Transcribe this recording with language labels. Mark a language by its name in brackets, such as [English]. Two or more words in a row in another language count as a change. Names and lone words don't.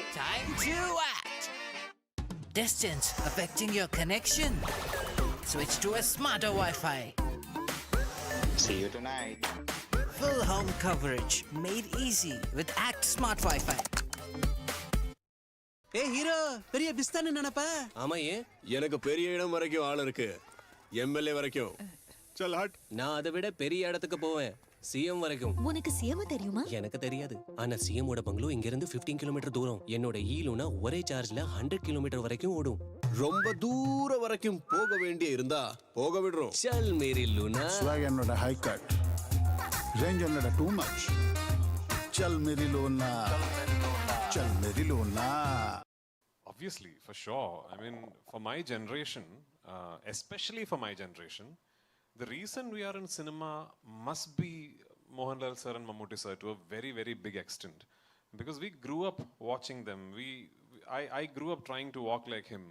[English] Time to act! Distance affecting your connection? Switch to a smarter Wi-Fi. See you tonight. Full home coverage made easy with Act Smart Wi-Fi. [Tamil] ஏ ஹீரோ பெரிய பிஸ்தான்னு நினைப்ப ஆமா ஏன் எனக்கு பெரிய இடம் வரைக்கும் ஆள் இருக்கு எம்எல்ஏ வரைக்கும் [Hindi] चल हट [Tamil] நான் அதை விட பெரிய இடத்துக்கு போவேன் சிஎம் வரைக்கும் உனக்கு சிஎம் தெரியுமா? எனக்கு தெரியாது ஆனா சிஎம் ஓட பங்களோ இங்க இருந்து 15 கிலோமீட்டர் தூரம் என்னோட ஈலுனா ஒரே சார்ஜ்ல 100 கிலோமீட்டர் வரைக்கும் ஓடும் ரொம்ப தூரம் வரைக்கும் போக வேண்டிய இருந்தா போக விடுறோம் [Hindi] चल मेरी लूना [English] swag என்னோட high cut range என்னோட too much [Hindi] चल मेरी लूना चल मेरी लूना [English] Obviously, for sure. I mean, for my generation, especially for my generation, the reason we are in cinema must be Mohanlal sir and Mammootty sir to a very, very big extent. Because we grew up watching them. I grew up trying to walk like him.